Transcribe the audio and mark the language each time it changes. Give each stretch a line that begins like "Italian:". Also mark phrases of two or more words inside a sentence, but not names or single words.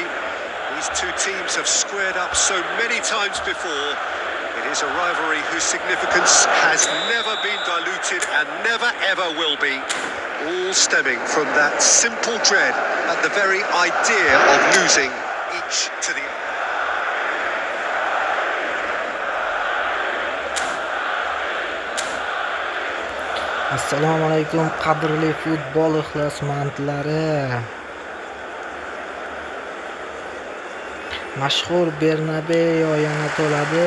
English: These two teams have squared up so many times before. It is a rivalry whose significance has never been diluted and never ever will be. All stemming from that simple dread at the very idea of losing each to the other.
Uzbek: Assalomu alaykum qadrli futbol ixlosmandlari. Mashhur Bernabeu yana to'ladi.